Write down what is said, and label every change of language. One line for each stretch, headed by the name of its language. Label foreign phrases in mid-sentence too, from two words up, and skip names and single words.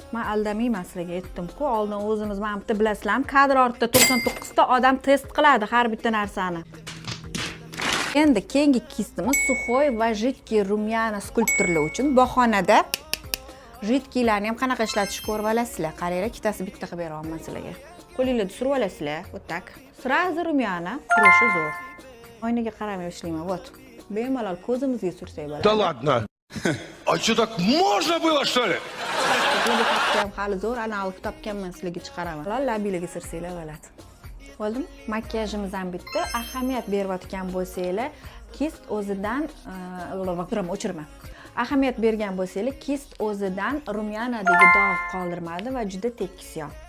Uzbek: Men aldamayman sizlarga aytdim-ku, oldin o'zimiz mana bitta bilasizlarmi, kadr ortida 99 ta odam test qiladi har bitta narsani. Endi keyingi kistimiz suxoy va jidkiy rumyana skulpturlar uchun bahonada jidkiylarni ham qanaqa ishlatishni ko'rib olasizlar. Qaranglar, ikkitasi bitta qilib beraman sizlarga. Qo'lingizda surib olasizlar,
Russian: вот так. Сразу
Uzbek: rumyana surishi zo'r. Oynaga qaramay ishlayman, вот. Bemalol ko'zimizga sursak bo'ladi.
Russian: Да ладно. А что, так можно было, что ли?
Uzbek: Ham hali zo'r analog topganman, sizlarga chiqaraman. Labinglarga sursanglar bo'ladi. Bo'ldimi? Makiyajimiz ham bitdi. Ahamiyat berayotgan bo'lsanglar, kist o'zidan o'chirma. Ahamiyat bergan bo'lsanglar, kist o'zidan rumyanadagi dog' qoldirmadi va juda tekis yotdi.